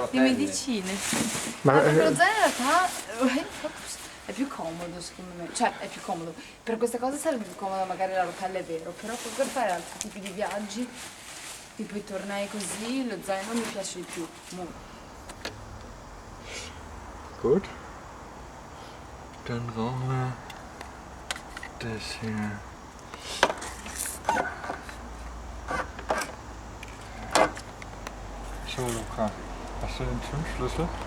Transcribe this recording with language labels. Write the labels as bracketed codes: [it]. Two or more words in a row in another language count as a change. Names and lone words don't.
[it] rotelle? medicine. Ma- Perché lo zaino in realtà è più comodo secondo me, cioè è più comodo. Per queste cose sarebbe più comodo magari la rotella, è vero, però per fare altri tipi di viaggi, tipo i tornei così, lo zaino mi piace di più. Molto. [de] Gut. Dann brauchen wir das hier. So, Luca, hast du den Zündschlüssel?